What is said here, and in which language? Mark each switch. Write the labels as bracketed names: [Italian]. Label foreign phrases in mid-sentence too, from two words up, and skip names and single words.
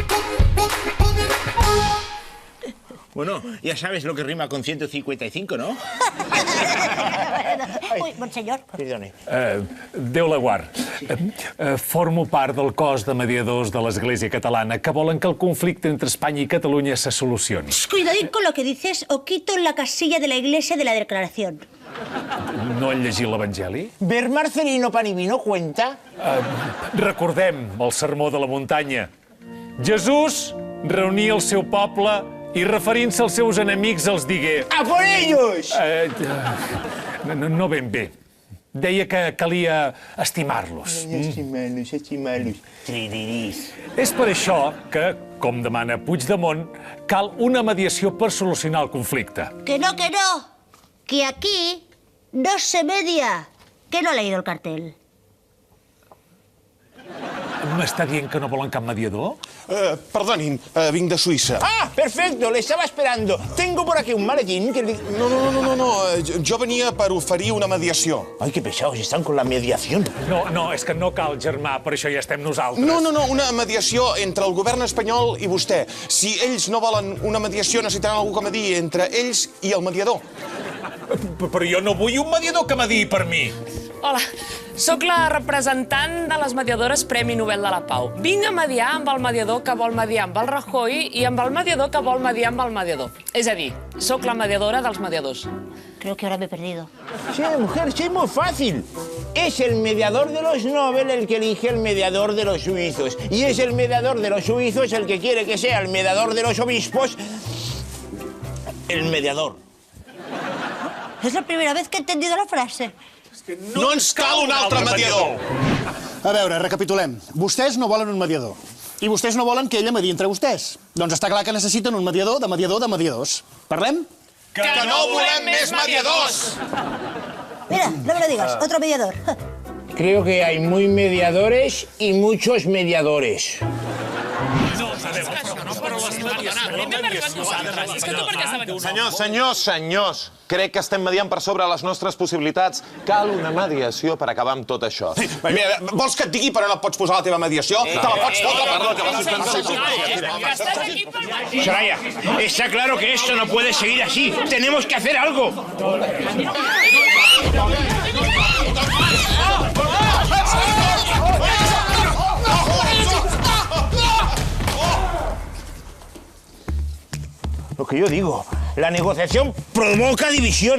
[Spanish] Bueno, ya sabes lo que rima con 155, ¿no? [Catalan] Ui, monsenyor. [Spanish] Perdone. [Catalan] Déu la guard. Formo part del cos de mediadors de l'Església Catalana que volen que el conflicte entre Espanya i Catalunya se solucioni. [Spanish] Cuidadín con lo que dices o quito la casilla de la iglesia de la declaración. [Catalan] No han llegit l'Evangeli? [Spanish] ¿Ver Marcelino Pan y Vino cuenta? [Catalan] Recordem el sermó de la muntanya. Jesús reunia el seu poble i referint-se als seus enemics els digué... [Spanish] ¡A por ellos! [Catalan] No ben bé. Deia que calia estimar-los. [Spanish] Estimarlos. Trididís. [Catalan] És per això que, com demana Puigdemont, cal una mediació per solucionar el conflicte. [Spanish] Que no, que aquí no se media. Que no ha leído el cartel. [Catalan] M'està dient que no volen cap mediador? Perdonin, vinc de Suïssa. [Spanish] ¡Ah, perfecto! Le estaba esperando. Tengo por aquí un maletín que... [Catalan] No, jo venia per oferir una mediació. [Spanish] Ay, qué pesados están con la mediación. [Catalan] No, és que no cal, germà, per això ja estem nosaltres. No, una mediació entre el govern espanyol i vostè. Si ells no volen una mediació, necessitaran algú que mediï entre ells i el mediador. Però jo no vull un mediador que mediï per mi. Hola, sóc la representant de les mediadores Premi Nobel de la Pau. Vinc a mediar amb el mediador que vol mediar amb el Rajoy i amb el mediador que vol mediar amb el mediador. És a dir, sóc la mediadora dels mediadors. [Spanish] Creo que ahora me he perdido. Sí, mujer, sí, es muy fácil. Es el mediador de los Nobel el que elige el mediador de los suizos. Y es el mediador de los suizos el que quiere que sea el mediador de los obispos. El mediador. Es la primera vez que he entendido la frase. [Catalan] No ens cal un altre mediador! A veure, recapitulem. Vostès no volen un mediador. I vostès no volen que ella mediï entre vostès. Doncs està clar que necessiten un mediador de mediadors. Parlem? Que no volem més mediadors! [Spanish] Mira, no me lo digas, otro mediador. Creo que hay muy mediadores y muchos mediadores. [Catalan] Senyors, crec que estem mediant per sobre les nostres possibilitats. Cal una mediació per acabar amb tot això. Mira, vols que et digui per on et pots posar la teva mediació? Te la pots fotre? [Spanish] Soraya, está claro que esto no puede seguir así. Tenemos que hacer algo. Lo que yo digo, la negociación provoca división.